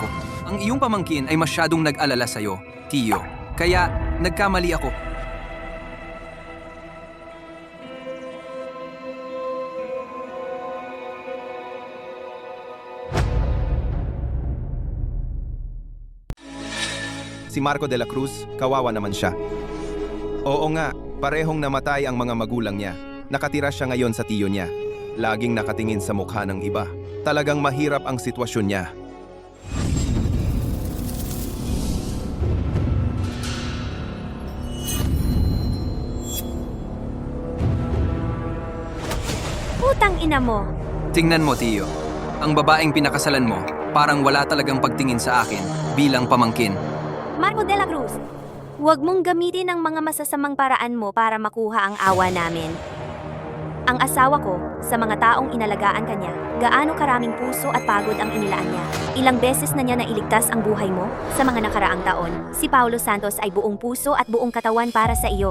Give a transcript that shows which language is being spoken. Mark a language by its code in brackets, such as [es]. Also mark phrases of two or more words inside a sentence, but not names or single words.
[tl] Ang iyong pamangkin ay masyadong nag-alala sa'yo, Tio. Kaya, nagkamali ako. Si Marco de la Cruz, kawawa naman siya. Oo nga, parehong namatay ang mga magulang niya. Nakatira siya ngayon sa tiyo niya. Laging nakatingin sa mukha ng iba. Talagang mahirap ang sitwasyon niya. Putang ina mo. Tingnan mo, Tio. Ang babaeng pinakasalan mo, parang wala talagang pagtingin sa akin bilang pamangkin. Marco de la Cruz, huwag mong gamitin ang mga masasamang paraan mo para makuha ang awa namin. Ang asawa ko, sa mga taong inalagaan kanya, gaano karaming puso at pagod ang inilaan niya. Ilang beses na niya nailigtas ang buhay mo sa mga nakaraang taon. Si Paulo Santos ay buong puso at buong katawan para sa iyo.